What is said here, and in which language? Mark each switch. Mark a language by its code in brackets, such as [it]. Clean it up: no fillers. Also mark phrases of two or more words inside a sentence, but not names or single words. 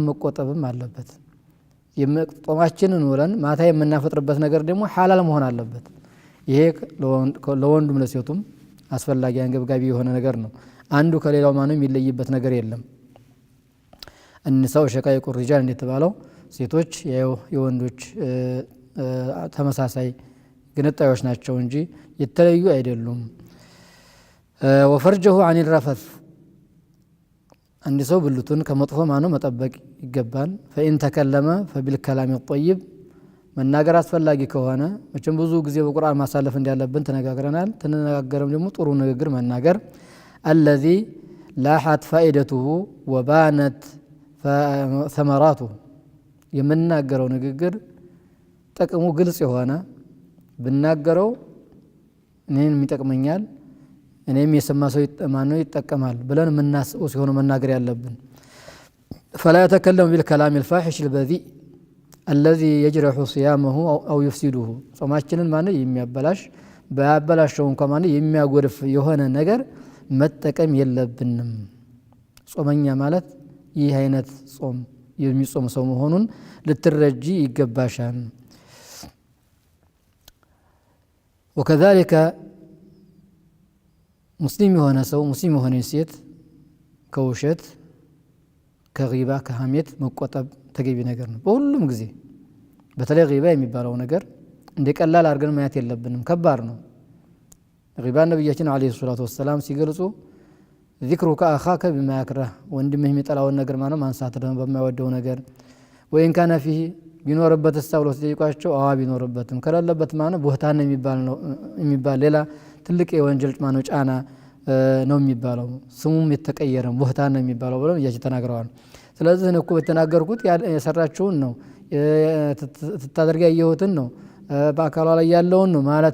[am] መቆጠብም አለበት። ጾማችንን ውለን ማታ የምናፈጥርበት ነገር ደግሞ ሐላል መሆን አለበት። ይሄ ለወንዱም ለሴቱም አስፈላጊ አንገብጋቢ የሆነ ነገር ነው። አንዱ ከሌላው ማነው የሚለይበት ነገር የለም። [ar] النساء شقائق الرجال [am] እንደተባለው ሴቶች የወንዶች ተመሳሳይ ግንጣዮች ናቸው እንጂ የተለዩ አይደሉም። [ar] وفرجه عن الرفث [am] አንድ ሰው ብልቱን ከመጥፎ ማነው መጠበቅ ይገባል። [ar] فإن تكلم فبالكلام الطيب [am] መናገር አስፈላጊ ከሆነ መቼም ብዙ ጊዜ በቁርአን ማሳለፍ እንዳለብን ተነጋግረናል። ተነጋገረም ደግሞ ጥሩ ንግግር መናገር [ar] الذي لاحت فائدته وبانت ثمراته [am] የምናገረው ንግግር ጥቅሙ ግልጽ የሆነ ብናገረው እኔን የሚጠቅመኛል እኔም የሰማ ሰው ማነው ይጠቀማል ብለን የምናስበው ሲሆን መናገር ያለብን። [ar] فلا يتكلم بالكلام الفاحش البذيء الذي يجرح صيامه أو يفسده [am] ጾማችንን ማነው የሚያበላሽ ባያበላሽው እንኳን ማነው የሚያጎድፍ የሆነ ነገር መጠቀም የለብንም። ጾመኛ ማለት ይህ አይነት ጾም የሚጾም ሰው መሆኑን ልትረጂ ይገባሻል። وكذلك ሙስሊም የሆነ ሰው ሙስሊም የሆነ ሴት ከውሸት ከጊባ ከሐሜት መቆጠብ ተገቢ ነገር ነው በሁሉም ጊዜ። በተለይ ጊባ የሚባለው ነገር እንደ ቀላል አድርገን ማየት የለብንም። ከባድ ነው። ጊባ ነብያችን [ar] عليه الصلاة والسلام [am] ሲገልጹ [ar] ذكرك أخاك بما يكره [am] ወንድምህ የሚጠላውን ነገር ማለት ማንሳት ነው በማይወደው ነገር ወይን [ar] كان فيه [am] ቢኖርበት ተስተውሎ ሲጠይቋቸው ቢኖርበትም ከሌለበት ማለት ቦህታን የሚባል ሌላ ትልቅ የወንጀል ማነው ጫና ነው የሚባለው ስሙም የተቀየረ ቦህታን ነው የሚባለው ብለው ያቺ ተናግረዋል ስለዚህ እኮ በተናገርኩት የሰራችውን ነው ተታደርጋ ያየሁትን ነው በአካሏ ላይ ያለውን ነው ማለት